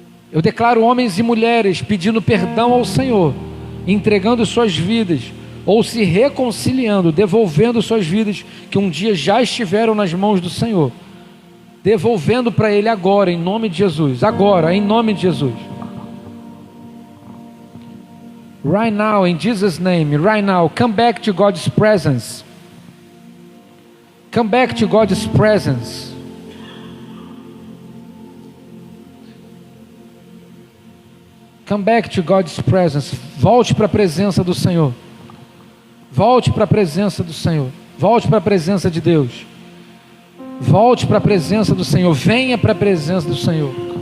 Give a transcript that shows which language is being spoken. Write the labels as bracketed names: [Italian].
[Portuguese] Eu declaro homens e mulheres pedindo perdão ao Senhor, entregando suas vidas, ou se reconciliando, devolvendo suas vidas que um dia já estiveram nas mãos do Senhor, devolvendo para Ele agora, em nome de Jesus. Agora, em nome de Jesus. [English] Right now, in Jesus' name, right now, come back to God's presence. Come back to God's presence. Come back to God's presence. [Portuguese] Volte para a presença do Senhor. Volte para a presença do Senhor. Volte para a presença de Deus. Volte para a presença do Senhor. Venha para a presença do Senhor.